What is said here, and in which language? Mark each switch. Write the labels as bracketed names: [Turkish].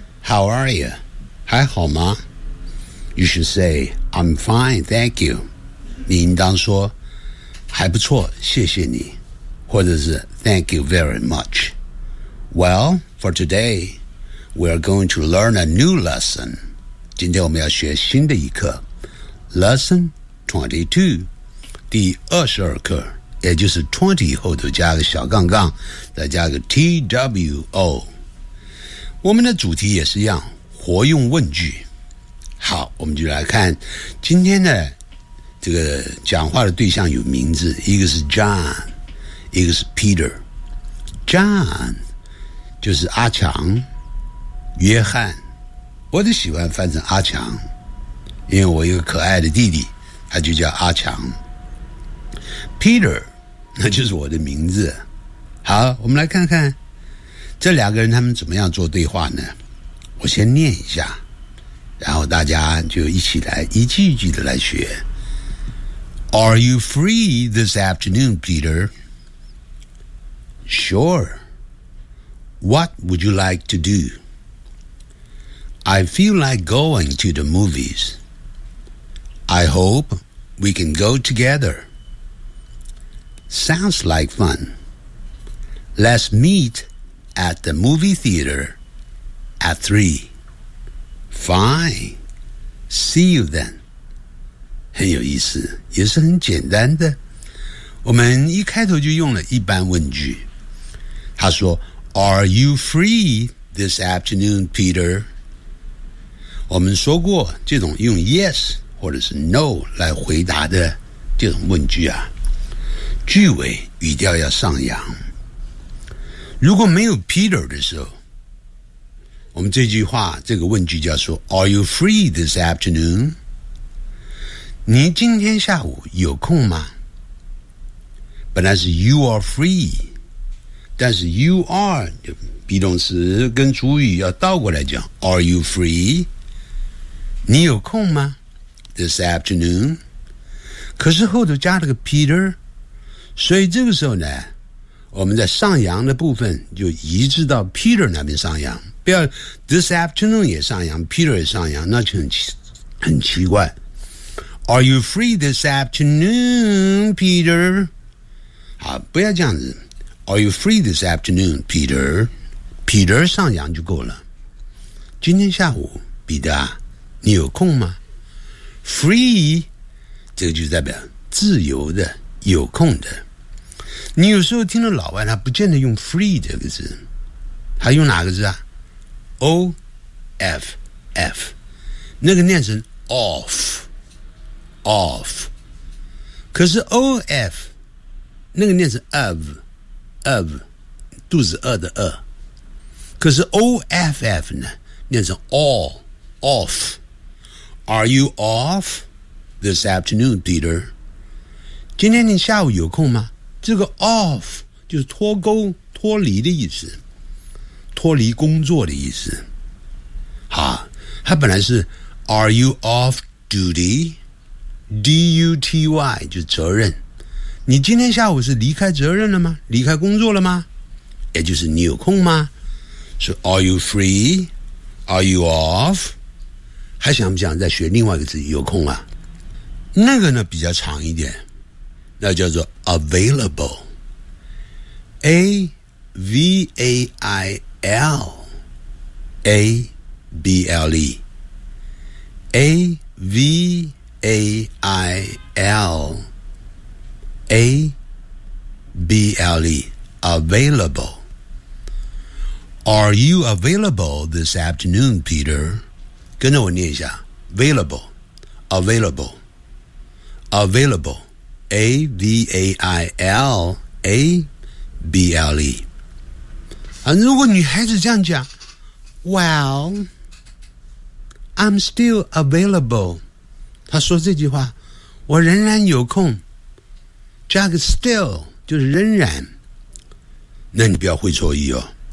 [English] How are you? [Chinese] 还好吗？ [English] You should say, I'm fine, thank you. [Chinese] 你应当说，还不错，谢谢你。或者是 [English] thank you very much. Well, for today, we are going to learn a new lesson. [Chinese] 今天我们要学新的一课。 Lesson 22, 第22课。也就是 20 后头加个小杠杠，再加个 T-W-O。我们的主题也是一样，活用问句。好，我们就来看今天的这个讲话的对象有名字，一个是 John， 一个是 Peter。 John 就是阿强，约翰，我都喜欢翻成阿强，因为我有个可爱的弟弟，他就叫阿强。 Peter那就是我的名字。好，我们来看看这两个人他们怎么样做对话呢？我先念一下，然后大家就一起来一句一句的来学。 [English] Are you free this afternoon, Peter? Sure. What would you like to do? I feel like going to the movies. I hope we can go together. Sounds like fun. Let's meet at the movie theater at 3. Fine. See you then. [Chinese] 很有意思，也是很简单的。我们一开头就用了一般问句。他说 [English] Are you free this afternoon, Peter? [Chinese] 我们说过这种用 yes 或者是 no 来回答的这种问句啊，句尾语调要上扬。如果没有 Peter 的时候，我们这句话这个问句叫说 [English] Are you free this afternoon? [Chinese] 你今天下午有空吗？本来是 You are free， 但是 You are be 动词跟主语要倒过来讲 [English] Are you free? [Chinese] 你有空吗 [English] This afternoon? [Chinese] 可是后头加了个 Peter，所以这个时候呢，我们在上扬的部分就移至到 Peter 那边上扬，不要 this afternoon 也上扬， Peter 也上扬，那就很奇怪。 [English] Are you free this afternoon, Peter? [Chinese] 好，不要这样子。 [English] Are you free this afternoon, Peter? [Chinese] Peter 上扬就够了。今天下午，彼得，你有空吗？ Free 这个就代表自由的，有空的。你有时候听到老外他不见得用 free 这个字，他用哪个字啊？ O-F-F 那个念成 off off， 可是 O-F 那个念成 of of， 肚子饿的饿，可是 O-F-F 呢念成 all off。 [English] Are you off this afternoon, Peter? [Chinese] 今天你下午有空吗？这个 off 就是脱钩脱离的意思，脱离工作的意思。好，它本来是 [English] Are you off duty? [Chinese] D-U-T-Y 就是责任。你今天下午是离开责任了吗？离开工作了吗？也就是你有空吗？是 [English] Are you free? Are you off? [Chinese] 还想不想再学另外一个字有空啊？那个呢比较长一点，那叫做 available， A V A I L A B L E， A [English] V-A-I-L A-B-L-E Available. Are you available this afternoon, Peter? [Chinese] 跟着我念一下 Available Available Available A-V-A-I-L A-B-L-E、啊、如果女孩子这样讲 [English] Well I'm still available [Chinese] 她说这句话我仍然有空加个 still 就是仍然那你不要会错意哦